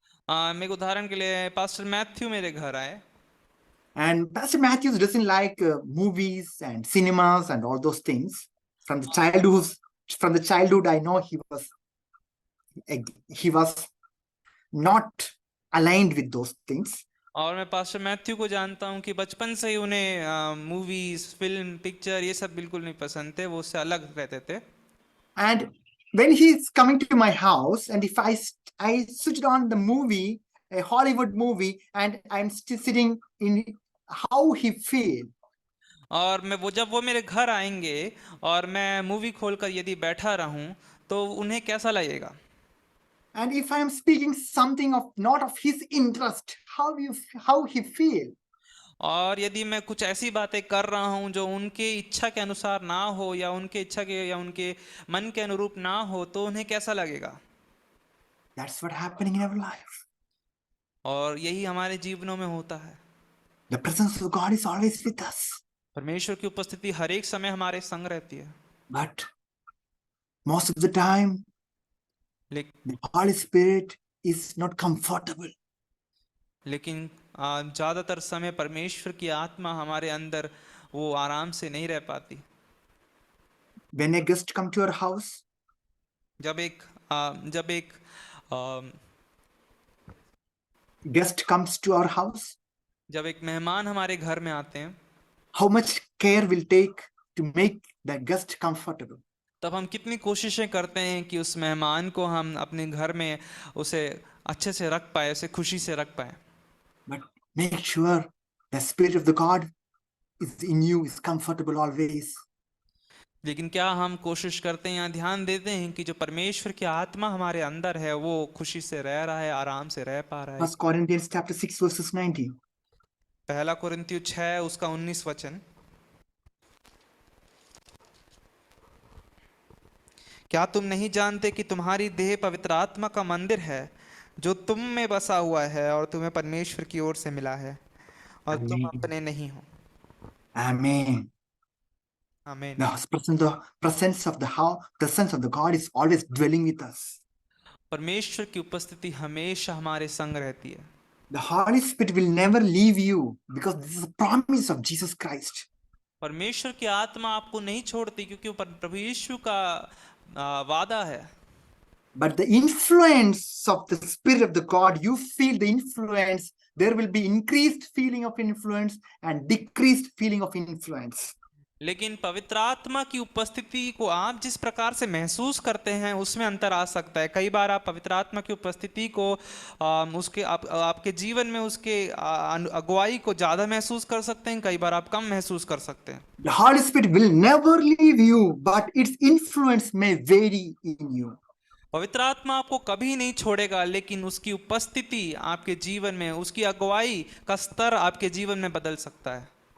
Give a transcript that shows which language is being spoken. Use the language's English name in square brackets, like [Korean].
[Hindi] मैं एक उदाहरण के लिए पास्टर मैथ्यू मेरे घर आए। [English] And Pastor Matthews doesn't like movies and cinemas and all those things. From the childhood, I know he was not aligned with those things. [Hindi] और मैं पास्टर मैथ्यू को जानता हूं कि बचपन से ही उन्हें मूवीज, फिल्म, पिक्चर ये सब बिल्कुल नहीं पसंद थे, वो उससे अलग रहते थे। [English] And when he's coming to my house, and if I switched on the movie, a Hollywood movie, and I'm still sitting in, how he feel? [Hindi] और जब वो मेरे घर आएंगे और मैं मूवी खोलकर यदि बैठा रहूं तो उन्हें कैसा लगेगा। [English] And if I am speaking something not of his interest, how he feel? [Hindi] और यदि मैं कुछ ऐसी बातें कर रहा हूं जो उनके इच्छा के अनुसार ना हो या उनके मन के अनुरूप ना हो तो उन्हें कैसा लगेगा। [English] That's what happening in our life. [Hindi] और यही हमारे जीवनों में होता है। [English] The presence of God is always with us. [Hindi] परमेश्वर की उपस्थिति हर एक समय हमारे संग रहती है। [English] But most of the time, the Holy Spirit is not comfortable. [Hindi] लेकिन ज्यादातर समय परमेश्वर की आत्मा हमारे अंदर वो आराम से नहीं रह पाती। [English] When a guest come to your house, [Hindi] जब एक [English] guest comes to our house, [Hindi] जब एक मेहमान हमारे घर में आते हैं, [English] how much care will take to make that guest comfortable? [Hindi] तब हम कितनी कोशिशें करते हैं कि उस मेहमान को हम अपने घर में उसे अच्छे से रख पाए, उसे खुशी से रख पाए। [English] But make sure the Spirit of the God is in you, is comfortable always. [Hindi] लेकिन क्या हम कोशिश करते हैं या ध्यान देते हैं कि जो परमेश्वर की आत्मा हमारे अंदर है वो खुशी से रह रहा है, आराम से रह पा रहा है। [English] 1 Corinthians chapter 6 verses 19. [Hindi] पहला कुरिन्थियों 6 उसका 19 वचन। क्या तुम नहीं जानते कि तुम्हारी देह पवित्र आत्मा का मंदिर है जो तुम में बसा हुआ है और तुम्हें परमेश्वर की ओर से मिला है और तुम अपने नहीं हो। [English] Amen. [Hindi] आमीन। [English] The presence of the God is always dwelling with us. [Hindi] परमेश्वर की उपस्थिति हमेशा हमारे संग रहती है। [English] The Holy Spirit will never leave you because this is a promise of Jesus Christ. [Hindi] परमेश्वर की आत्मा आपको नहीं छोड़ती क्योंकि वो प्रभु यीशु का वादा है। [English] But the influence of the Spirit of the God, you feel the influence. There will be increased feeling of influence and decreased feeling of influence. [Hindi] लेकिन पवित्र आत्मा की उपस्थिति को आप जिस प्रकार से महसूस करते हैं उसमें अंतर आ सकता है। कई बार आप पवित्र आत्मा की उपस्थिति को आपके जीवन में उसके अगुवाई को ज्यादा महसूस कर सकते हैं, कई बार आप कम महसूस कर सकते हैं। [English] The Holy Spirit will never leave you, but its influence may vary in you. [Hindi] पवित्र आत्मा आपको कभी नहीं छोड़ेगा, लेकिन उसकी उपस्थिति आपके जीवन में, उसकी अगुवाई का स्तर आपके जीवन में बदल सकता है।